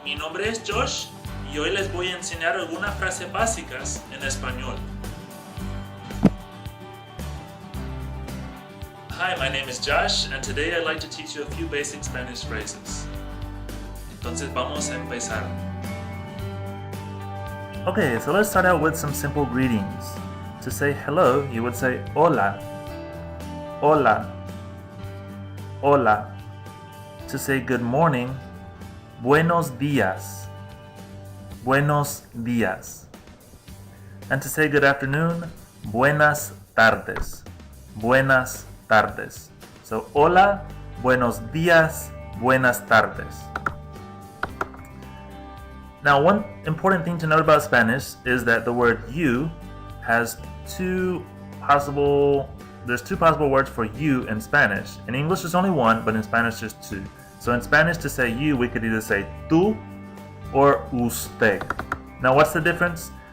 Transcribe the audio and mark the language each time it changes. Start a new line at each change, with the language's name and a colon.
Spanish: Mi nombre es Josh y hoy les voy a enseñar algunas frases básicas en español.
English: Hi, my name is Josh and today I'd like to teach you a few basic Spanish phrases.
Spanish: Entonces vamos a empezar.
English: Okay, so let's start out with some simple greetings. To say hello, you would say
Spanish: hola, hola, hola.
English: To say good morning,
Spanish: buenos días, buenos días.
English: And to say good afternoon,
Spanish: buenas tardes, buenas tardes. So hola, buenos días, buenas tardes.
English: Now, one important thing to note about Spanish is that the word you has two possible words for you in Spanish. In English there's only one, but in Spanish there's two. So in Spanish, to say you, we could either say tú or usted. Now, what's the difference?